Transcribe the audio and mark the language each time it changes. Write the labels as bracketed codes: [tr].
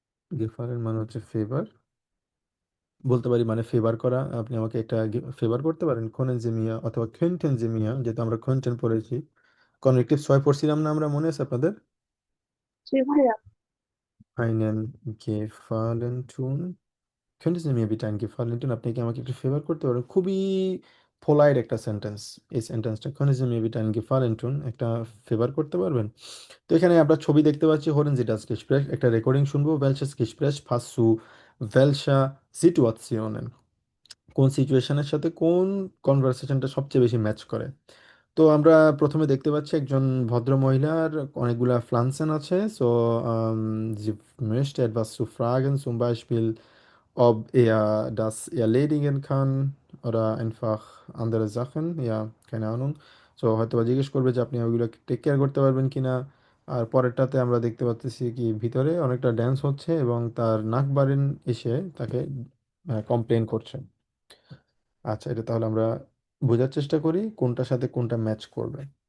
[bn] গেফালেন মানে হচ্ছে ফেভার, বলতে পারি মানে ফেভার করা। আপনি আমাকে একটা ফেভার করতে পারেন, কোনেন যে মিয়া অথবা কোয়েন্টেন যে মিয়া, যেহেতু আমরা কোয়েন্টেন পড়েছি। কনজেক্টিভ ছয় পড়ছিলাম না আমরা, মনে আছে আপনাদের? জি ভাইয়া। [de] einen Gefallen tun, könnten Sie mir bitte einen Gefallen tun, [bn] আপনি কি আমাকে একটু ফেভার করতে পারেন? খুবই পোলাইট একটা সেন্টেন্স। এই সেন্টেন্সটা, [de] können Sie mir bitte einen Gefallen tun, [bn] একটা ফেভার করতে পারবেন? তো এখানে আমরা ছবি দেখতে পাচ্ছি, [de] hören Sie das Gespräch, [bn] একটা রেকর্ডিং শুনবো, [de] welches Gespräch passt zu welcher Situationen, [bn] কোন সিচুয়েশনের সাথে কোন কনভারসেশনটা সবচেয়ে বেশি ম্যাচ করে। তো আমরা প্রথমে দেখতে পাচ্ছি একজন ভদ্র মহিলার অনেকগুলা ফ্লান্সেন আছে। [de] সো sie möchte etwas zu fragen, zum Beispiel ob er das erledigen kann oder einfach andere Sachen. Ja, keine Ahnung. [bn] So হয়তো বা জিজ্ঞেস করবে যে আপনি ওইগুলো টেক কেয়ার করতে পারবেন কিনা। আর পরেরটাতে আমরা দেখতে পাচ্ছি কি ভিতরে অনেকটা ড্যান্স হচ্ছে এবং তার নাকবারিন এসে তাকে কমপ্লেন করছে। আচ্ছা, এটা তাহলে আমরা বোঝার চেষ্টা করি কোনটার সাথে কোনটা ম্যাচ করবে।